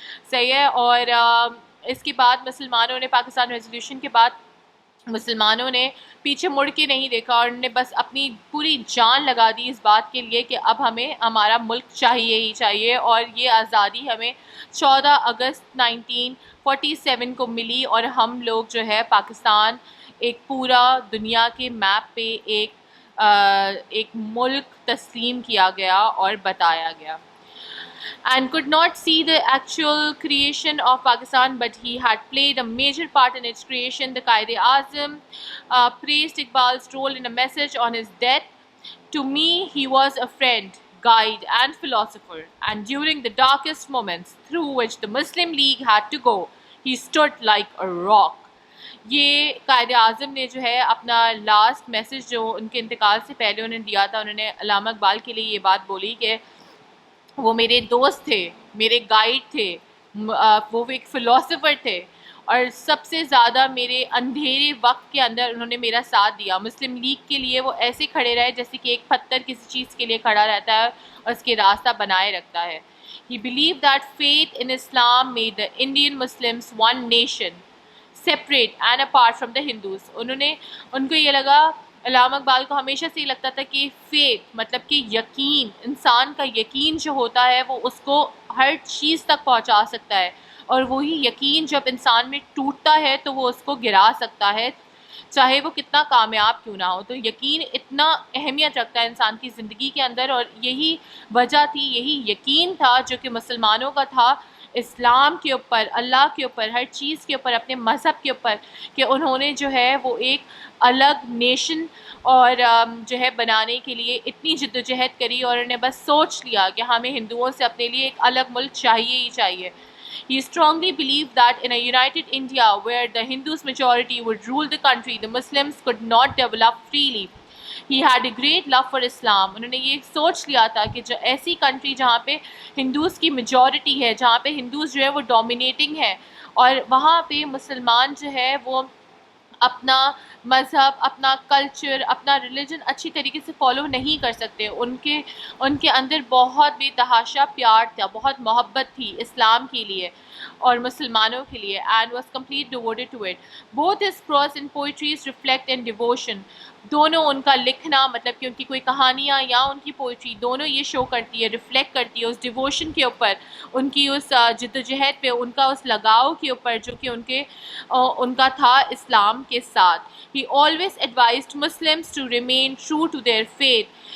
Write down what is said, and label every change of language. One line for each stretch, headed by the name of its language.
Urdu: صحیح ہے, اور اس کے بعد مسلمانوں نے پاکستان ریزولوشن کے بعد مسلمانوں نے پیچھے مڑ کے نہیں دیکھا, اور انہوں نے بس اپنی پوری جان لگا دی اس بات کے لیے کہ اب ہمیں ہمارا ملک چاہیے ہی چاہیے, اور یہ آزادی ہمیں 14 اگست 1947 کو ملی, اور ہم لوگ جو ہے پاکستان ایک پورا دنیا کے میپ پہ ایک ملک تسلیم کیا گیا اور بتایا گیا.
English: And could not see the actual creation of Pakistan, but he had played a major part in its creation. The Quaid-e-Azam praised Iqbal's role in a message on his death. To me, he was a friend, guide, and philosopher. And during the darkest moments through which the Muslim League had to go, he stood like a rock.
Urdu: یہ قائد اعظم نے جو ہے اپنا last message جو ان کے انتقال سے پہلے انہوں نے دیا تھا، انہوں نے علامہ اقبال کے لیے یہ بات بولی کہ وہ میرے دوست تھے، میرے گائیڈ تھے، وہ ایک فلاسفر تھے، اور سب سے زیادہ میرے اندھیرے وقت کے اندر انہوں نے میرا ساتھ دیا. مسلم لیگ کے لیے وہ ایسے کھڑے رہے جیسے کہ ایک پتھر کسی چیز کے لیے کھڑا رہتا ہے اور اس کے راستہ بنائے رکھتا ہے.
English: He believed that faith in Islam made the Indian Muslims one nation, separate and apart from the Hindus.
Urdu: ان کو یہ لگا، علامہ اقبال کو ہمیشہ سے یہ لگتا تھا کہ فیتھ مطلب کہ یقین، انسان کا یقین جو ہوتا ہے وہ اس کو ہر چیز تک پہنچا سکتا ہے، اور وہی یقین جب انسان میں ٹوٹتا ہے تو وہ اس کو گرا سکتا ہے، چاہے وہ کتنا کامیاب کیوں نہ ہو. تو یقین اتنا اہمیت رکھتا ہے انسان کی زندگی کے اندر، اور یہی وجہ تھی، یہی یقین تھا جو کہ مسلمانوں کا تھا اسلام کے اوپر، اللہ کے اوپر، ہر چیز کے اوپر، اپنے مذہب کے اوپر، کہ انہوں نے جو ہے وہ ایک الگ نیشن اور جو ہے بنانے کے لیے اتنی جد و جہد کری، اور انہیں بس سوچ لیا کہ ہمیں ہندوؤں سے اپنے لیے ایک الگ ملک چاہیے ہی چاہیے.
English: He strongly believed that in a united India where the Hindus majority would rule the country, the Muslims could not develop freely. He had a great love for Islam.
Urdu: انہوں نے یہ سوچ لیا تھا کہ جو ایسی کنٹری جہاں پہ ہندوز کی میجورٹی ہے، جہاں پہ ہندوز جو ہے وہ ڈومینیٹنگ ہے، اور وہاں پہ مسلمان جو ہے وہ اپنا مذہب، اپنا کلچر، اپنا ریلیجن اچھی طریقے سے فالو نہیں کر سکتے. ان کے اندر بہت بے تحاشا پیار تھا، بہت محبت تھی اسلام کے لیے اور مسلمانوں کے لیے.
English: And was complete devoted to it. Both his prose and poetries reflect in devotion.
Urdu: دونوں ان کا لکھنا، مطلب کہ ان کی کوئی کہانیاں یا ان کی پوئٹری، دونوں یہ شو کرتی ہے، ریفلیکٹ کرتی ہے اس ڈیووشن کے اوپر، ان کی اس جد و جہد پہ، ان کا اس لگاؤ کے اوپر جو کہ ان کا تھا اسلام کے ساتھ.
English: He always advised Muslims to remain true to their faith.